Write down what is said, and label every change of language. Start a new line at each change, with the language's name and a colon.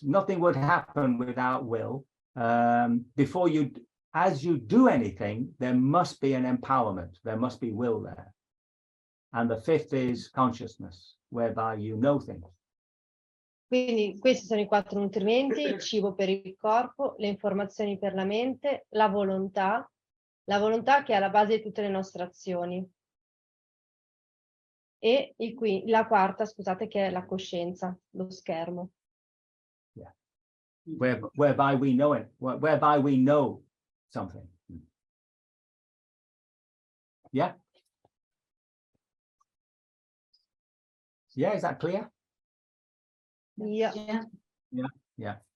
English: Nothing would happen without will. As you do anything, there must be an empowerment. There must be will there. And the 5th is consciousness, whereby you know things.
Italian: Quindi questi sono i 4 nutrimenti: il cibo per il corpo, le informazioni per la mente, la volontà che è alla base di tutte le nostre azioni. E la quarta, scusate, che è la coscienza, lo schermo.
English: Yeah. Whereby we know it, whereby we know something. Yeah? Yeah, is that clear? Yeah. Yeah.